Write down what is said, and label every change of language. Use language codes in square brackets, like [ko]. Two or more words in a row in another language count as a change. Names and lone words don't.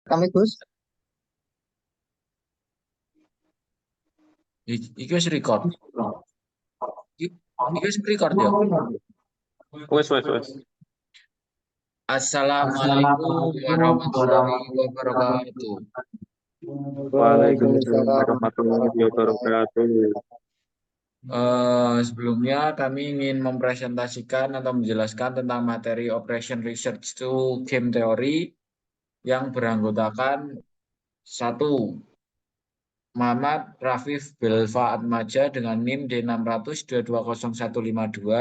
[jv] Kami Gus. Iki wis record. Iki wis record ya. Wes. [ar] السلام عليكم ورحمة الله وبركاته. وعليكم السلام وعليكم السلام ورحمة الله ورحمة الله وبركاته. [id] Sebelumnya kami ingin mempresentasikan atau menjelaskan tentang materi Operation Research to Game Theory yang beranggotakan satu, Muhammad Rafif Belva Atmaja dengan NIM D600-220-152.